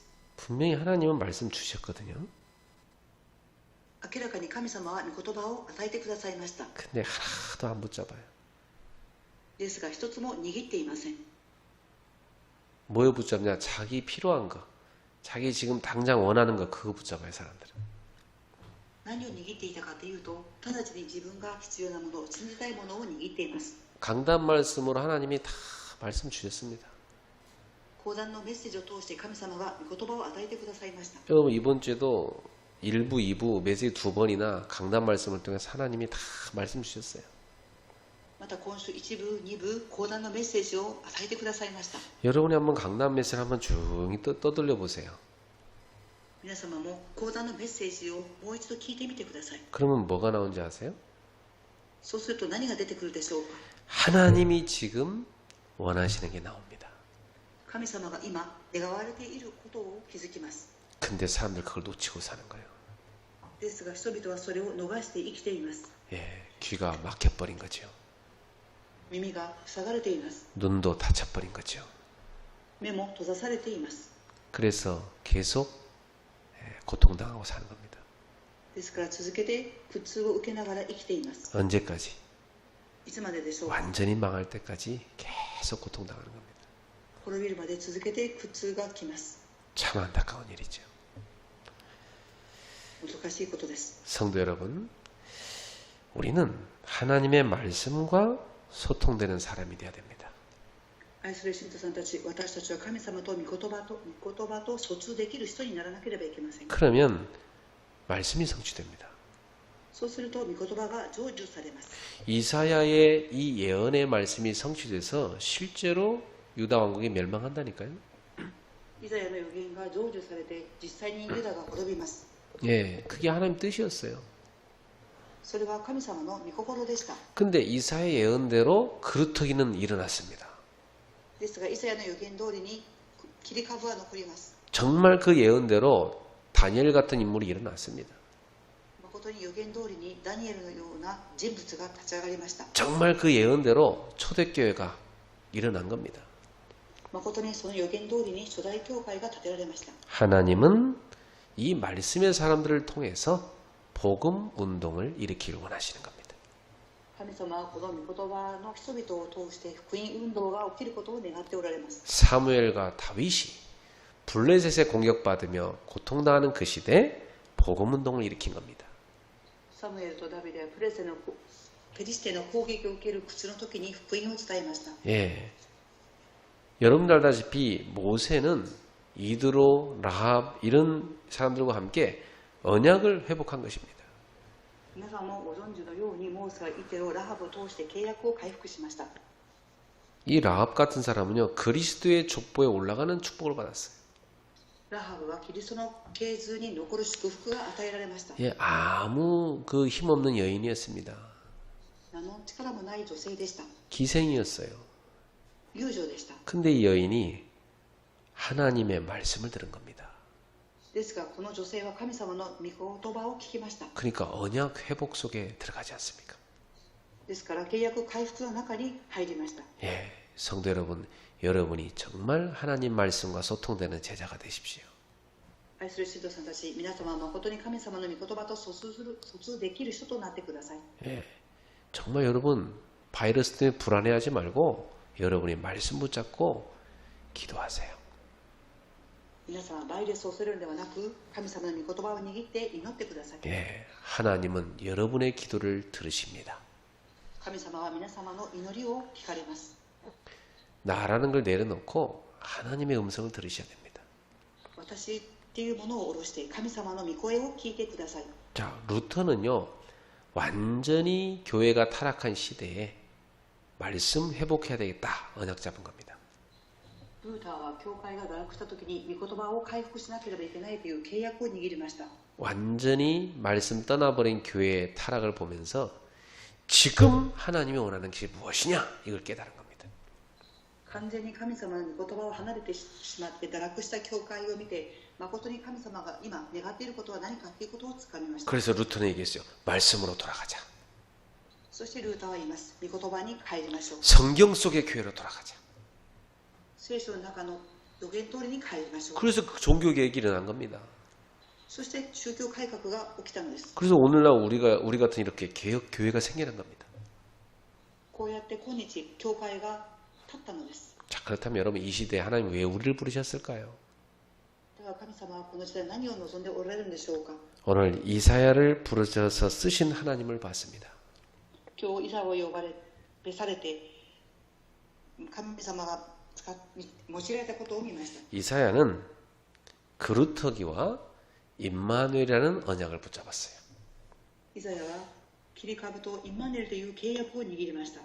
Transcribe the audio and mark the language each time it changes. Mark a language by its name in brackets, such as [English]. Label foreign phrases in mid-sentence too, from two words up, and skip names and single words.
[Korean] 분명히 하나님은 말씀 주셨거든요. [Japanese] 明らかに神様は御言葉を与えてくださいました。 [Korean] 근데 하나도 안 붙잡아요. [Japanese] ですが一つも握っていません。 [Korean] 뭐에 붙잡냐? 자기 필요한 거. 자기 지금 당장 원하는 거 그거 붙잡아요, 사람들은. [Japanese] 何を握っていたかというと、直ちに自分が必要なもの、信じたいものを握っています。 [Korean] 강단 말씀으로 하나님이 다 말씀 주셨습니다. [Japanese] 講談のメッセージを通して神様が御言葉を与えてくださいました。 [Korean] 여러분 이번 주에도 1부, 2부, 메시지 2번이나 강단 말씀을 통해서 하나님이 다 말씀 주셨어요. [Japanese] また今週1部、2部、講談のメッセージを与えてくださいました。 [Korean] 여러분이 한번 강단 메시지를 한번 조용히 떠들려 보세요. [Japanese] 皆様も講談のメッセージをもう一度聞いてみてください。 [Korean] 그러면 뭐가 나온지 아세요? [Japanese] そうすると何が出てくるでしょうか。 [Korean] 하나님이 지금 원하시는 게 나옵니다. [Japanese] 神様が今願われていることを気づきます。 [Korean] 근데 사람들 그걸 놓치고 사는 거예요. [Japanese] ですが人々はそれを逃して生きています。 [Korean] 귀가 막혀버린 거죠. [Japanese] 耳が塞がれています。 [Korean] 눈도 닫혀버린 거죠. [Japanese] 目も閉ざされています。 [Korean] 그래서 계속 고통당하고 사는 겁니다. [Japanese] ですから続けて苦痛を受けながら生きています。 [Korean] 언제까지? [Japanese] いつまででしょうか。 [Korean] 완전히 망할 때까지 계속 고통당하는 겁니다. [Japanese] 滅びるまで続けて苦痛がきます。 [Korean] 참 안타까운 일이죠. [Japanese] 難しいことです。 [Korean] 성도 여러분, 우리는 하나님의 말씀과 소통되는 사람이 되어야 됩니다. [Japanese] 愛する信徒さんたち、私たちは神様と御言葉と疎通できる人にならなければいけません。 [Korean] 그러면 말씀이 성취됩니다. [Japanese] そうすると御言葉が成就されます。 [Korean] 이사야의 이 예언의 말씀이 성취돼서 실제로 유다 왕국이 멸망한다니까요. [Japanese] イザヤの予言が成就されて実際にユダが滅びます。 [Korean] 그게 하나님 뜻이었어요. [Japanese] それは神様の御心でした。 [Korean] 근데 이사야의 예언대로 그루터기는 일어났습니다. [Japanese] ですがイザヤの予言通りに切り株は残ります。 [Korean] 정말 그 예언대로 다니엘 같은 인물이 일어났습니다. [Japanese] 誠に予言通りにダニエルのような人物が立ち上がりました。 [Korean] 정말 그 예언대로 초대교회가 일어난 겁니다. [Japanese] 誠にその予言通りに初代教会が建てられました。 [Korean] 하나님은 이 말씀의 사람들을 통해서 복음 운동을 일으키길 원하시는 겁니다. [Japanese] 神様はこの御言葉の人々を通して福音運動が起きることを願っておられます。 [Korean] 사무엘과 다윗이 블레셋에 공격받으며 고통당하는 그 시대에 복음 운동을 일으킨 겁니다. [Japanese] サムエルとダビデはペリシテの攻撃を受ける苦痛の時に福音を伝えました。 [Korean] 예. 여러분들 알다시피 모세는 이드로, 라합 이런 사람들과 함께 언약을 회복한 것입니다. [Japanese] 皆さんもご存知のようにモーセはイテロ、ラハブを通して契約を回復しました。 [Korean] 이 라합 같은 사람은요 그리스도의 족보에 올라가는 축복을 받았어요. [Japanese] ラハブはキリストの系図に残る祝福が与えられました。 [Korean] 예, 아무 그 힘없는 여인이었습니다. [Japanese] 何の力もない女性でした。 [Korean] 기생이었어요. [Japanese] 遊女でした。 [Korean] 근데 이 여인이 하나님의 말씀을 들은 겁니다. [Japanese] ですがこの女性は神様の御言葉を聞きました。 [Korean] 그러니까 언약 회복 속에 들어가지 않습니까? [Japanese] ですから契約回復の中に入りました。 [Korean] 예, 성도 여러분, 여러분이 정말 하나님 말씀과 소통되는 제자가 되십시오. [Japanese] 愛する信徒さんたち、皆様は誠に神様の御言葉と疎通できる人となってください。 [Korean] 예, 정말 여러분 바이러스 때문에 불안해하지 말고 여러분이 말씀 붙잡고 기도하세요. [Japanese] 皆さんはバイレスを恐れるのではなく、神様の御言葉を握って祈ってください。 [Korean] 예, 하나님은 여러분의 기도를 들으십니다. [Japanese] 神様は皆様の祈りを聞かれます。 [Korean] 나라는 걸 내려놓고 하나님의 음성을 들으셔야 됩니다. [Japanese] 私っていうものを下ろして神様の御声を聞いてください。 [Korean] 자, 루터는요 완전히 교회가 타락한 시대에 말씀 회복해야 되겠다 언약 잡은 겁니다. [Japanese] ルーターは教会が堕落した時に御言葉を回復しなければいけないという契約を握りました。 [Korean] 완전히 말씀 떠나버린 교회의 타락을 보면서 지금 하나님이 원하는 것이 무엇이냐 이걸 깨달은 겁니다. [Japanese] 完全に神様の御言葉を離れてしまって堕落した教会を見て、誠に神様が今願っていることは何かということをつかみました。 [Korean] 그래서 루터는 얘기했어요. 말씀으로 돌아가자. [Japanese] そしてルーターは言います。御言葉に帰りましょう。 [Korean] 성경 속의 교회로 돌아가자. [Japanese] 聖書の中の予言通りに帰りましょう。 [Korean] 그래서 그 종교개혁이 일어난 겁니다. [Japanese] そして宗教改革が起きたのです。 [Korean] 그래서 오늘날 우리 같은 이렇게 개혁 교회가 생겨난 겁니다. [Japanese] こうやって今日教会が立ったのです。 [Korean] 자, 그렇다면 여러분 이 시대에 하나님 왜 우리를 부르셨을까요? [Japanese] だから神様はこの時代何を望んでおられるんでしょうか。 [Korean] 오늘 이사야를 부르셔서 쓰신 하나님을 봤습니다. [Japanese] 今日イザを呼ばれ召されて神様が用いられたことを見ました。 [Korean] 이사야는 그루터기와 임마누엘이라는 언약을 붙잡았어요. [Japanese] イザヤは切り株とインマヌエルという契約を握りました。